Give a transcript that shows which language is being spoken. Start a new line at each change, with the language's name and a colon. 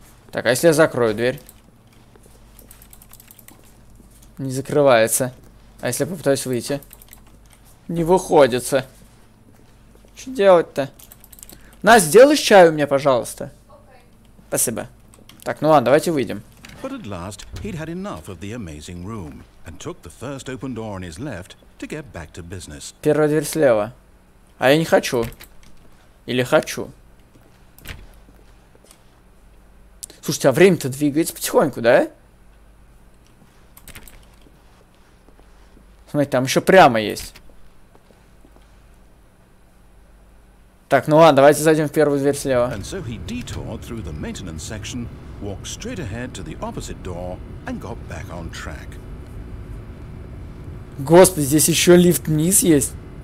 Russian: Так, а если я закрою дверь? Не закрывается. А если я попытаюсь выйти? Не выходится. Что делать-то? Настя, сделаешь чаю мне, пожалуйста? Спасибо. Так, ну ладно, давайте выйдем.
English: But at last, he'd had enough of the amazing room and took the first open door on his left to get back to business.
Russian: Первая дверь слева. А я не хочу. Или хочу. Слушайте, а время-то двигается потихоньку, да? Смотрите, там еще прямо есть. Так, ну ладно, давайте зайдем в первую дверь слева.
English: And so he detoured through the maintenance section, walked straight ahead to the opposite door, and got back on track.
Russian: Господи, здесь еще лифт вниз есть.